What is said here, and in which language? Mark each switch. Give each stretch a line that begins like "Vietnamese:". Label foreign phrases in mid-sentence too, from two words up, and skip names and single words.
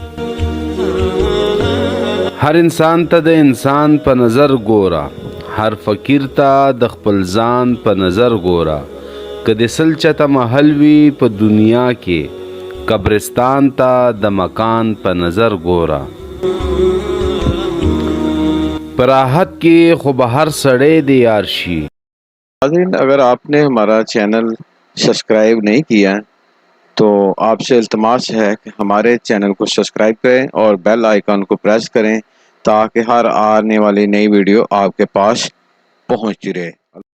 Pashto: هر انسان ته د انسان په نظر ګوره، هر فقیر ته د خپل ځان په نظر ګوره. که د سل چته محل وي په دنیا کې، قبرستان ته د مکان په نظر ګوره. په راحت کې خو به هر سړی د یار شي.
Urdu: ناظرین، اگر آپ نے ہمارا چینل سبسکرائب نہیں کیا تو آپ سے التماس ہے کہ ہمارے چینل کو سبسکرائب کریں اور بیل آئیکن کو پریس کریں تاکہ ہر آنے والی نئی ویڈیو آپ کے پاس پہنچتی رہے.